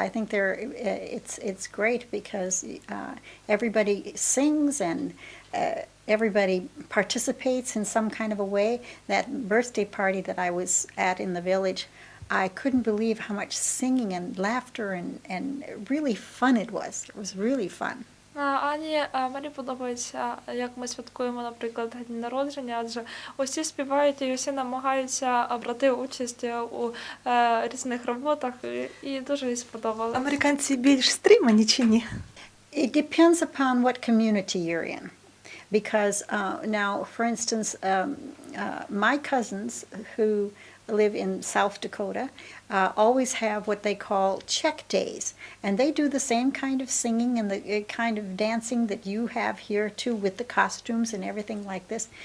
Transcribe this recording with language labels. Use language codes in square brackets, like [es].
[en] I think it's great because everybody sings and everybody participates in some kind of a way. That birthday party that I was at in the village, I couldn't believe how much singing and laughter and really fun it was. It was really fun. [uk] Мені подобається, як ми святкуємо, наприклад, день народження, адже усі співають і усі намагаються брати участь у різних роботах, і дуже їй сподобалося. Американці більш стримані чи ні? [en] It depends upon what community you're in. Because now, for instance, my cousins who live in South Dakota always have what they call Czech days. And they do the same kind of singing and the kind of dancing that you have here too, with the costumes and everything like this.